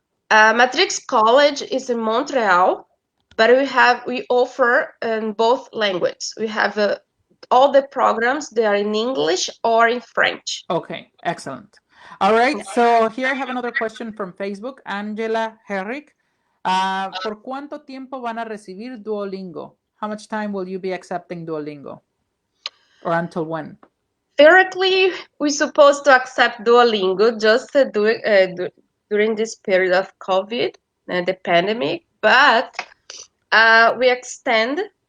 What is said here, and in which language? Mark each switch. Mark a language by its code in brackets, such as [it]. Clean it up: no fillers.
[en] Matrix College is in Montreal, but we offer in both languages. We have all the programs, they are in English or in French. Okay, excellent. All right, so here I have another question from Facebook, Angela Herrick. [es] ¿Por cuánto tiempo van a recibir Duolingo? [en] How much time will you be accepting Duolingo? Or until when? Theoretically, we're supposed to accept Duolingo just during this period of COVID, the pandemic, but we extend.